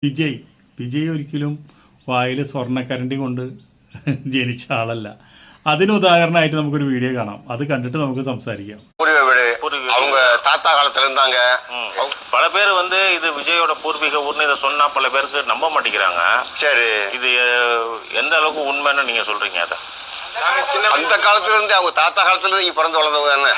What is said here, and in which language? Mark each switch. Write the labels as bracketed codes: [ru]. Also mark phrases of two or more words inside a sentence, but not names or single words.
[ml] വിജയ് ഒരിക്കലും വായിൽ സ്വർണ്ണക്കരണ്ടി കൊണ്ട് ജനിച്ച ആളല്ല. അതിന് ഉദാഹരണമായിട്ട് നമുക്കൊരു വീഡിയോ കാണാം. അത് കണ്ടിട്ട് നമുക്ക് സംസാരിക്കാം. [ta] அவங்க தாத்தா காலத்துல இருந்தாங்க. பல பேர் இது விஜயோட பூர்வீக ஊர்னு இதை சொன்னா பல பேருக்கு நம்ப மாட்டேங்கிறாங்க. சரி, இது எந்த அளவுக்கு உண்மைன்னு நீங்க சொல்றீங்க? அதை அந்த காலத்துல இருந்து அவங்க தாத்தா காலத்துல இருந்து பிறந்து வளர்ந்தவங்க தானே.